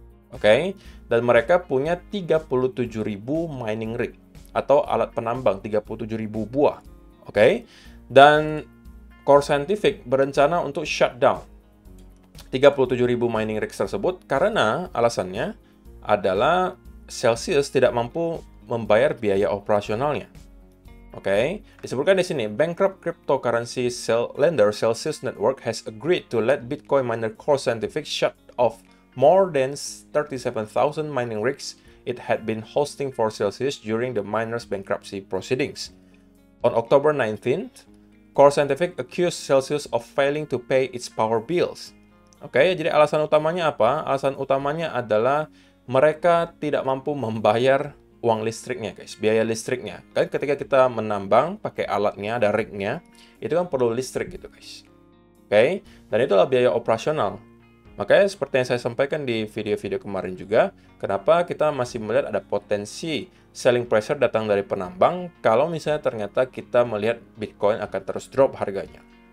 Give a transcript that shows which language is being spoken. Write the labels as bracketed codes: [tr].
[id] Oke, dan mereka punya 37.000 mining rig atau alat penambang, 37.000 buah. Oke, dan Core Scientific berencana untuk shutdown 37.000 mining rigs tersebut karena alasannya adalah Celsius tidak mampu membayar biaya operasionalnya. Oke, disebutkan di sini, [en] bankrupt cryptocurrency lender Celsius Network has agreed to let Bitcoin miner Core Scientific shut off more than 37,000 mining rigs it had been hosting for Celsius during the miner's bankruptcy proceedings. On October 19th, Core Scientific accused Celsius of failing to pay its power bills. [id] Oke, jadi alasan utamanya apa? Alasan utamanya adalah mereka tidak mampu membayar uang listriknya, guys, biaya listriknya. Kan ketika kita menambang pakai alatnya, ada rignya, itu kan perlu listrik gitu, guys. Oke, dan itulah biaya operasional. Makanya seperti yang saya sampaikan di video-video kemarin juga, kenapa kita masih melihat ada potensi selling pressure datang dari penambang kalau misalnya ternyata kita melihat Bitcoin akan terus drop harganya.